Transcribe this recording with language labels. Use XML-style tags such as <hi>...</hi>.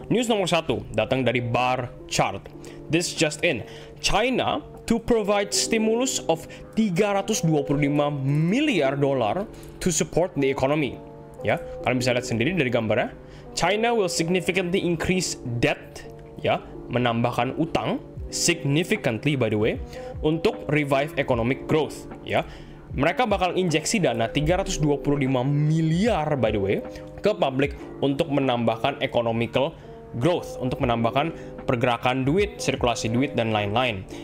<id>News nomor 1, datang dari Bar Chart.</id> <en>This just in, China to provide stimulus of $325 miliar to support the economy.</en> <id>Ya, kalian bisa lihat sendiri dari gambarnya.</id> <en>China will significantly increase debt, ya,</en> <id>menambahkan utang</id> <en>significantly by the way, untuk revive economic growth, ya.</en> <id>Mereka bakal injeksi dana 325 miliar</id> <en>by the way</en> <id>ke publik untuk menambahkan</id> <en>economical growth,</en> <id>untuk menambahkan pergerakan duit, sirkulasi duit dan lain-lain.</id>